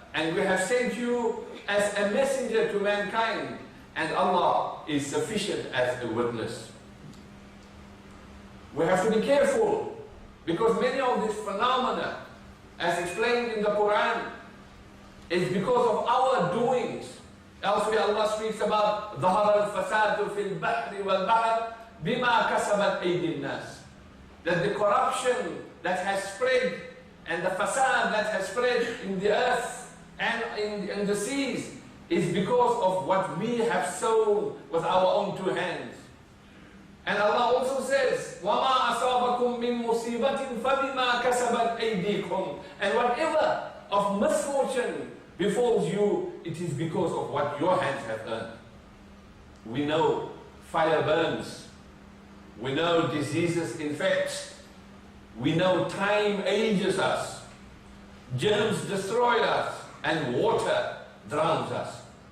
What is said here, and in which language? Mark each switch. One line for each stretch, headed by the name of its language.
English: And we have sent you as a messenger to mankind, and Allah is sufficient as a witness. We have to be careful, because many of these phenomena, as explained in the Quran, is because of our doings. Elsewhere Allah speaks about
Arabic: ظَهَرَ الْفَسَادُ فِي الْبَحْرِ وَالْبَحْرِ بِمَا كَسَبَتْ أَيْدِي النَّاسِ.
English: That the corruption that has spread and the fasad that has spread in the earth and in the seas is because of what we have sown with our own two hands. And Allah also says,
Arabic: وَمَا أَصَابَكُم مِّن مُّصِيبَةٍ فَبِمَا كَسَبَتْ أَيْدِيكُمْ.
English: And whatever of misfortune befalls you, it is because of what your hands have earned. We know fire burns. We know diseases infect. We know time ages us. Germs destroy us, and water drowns us.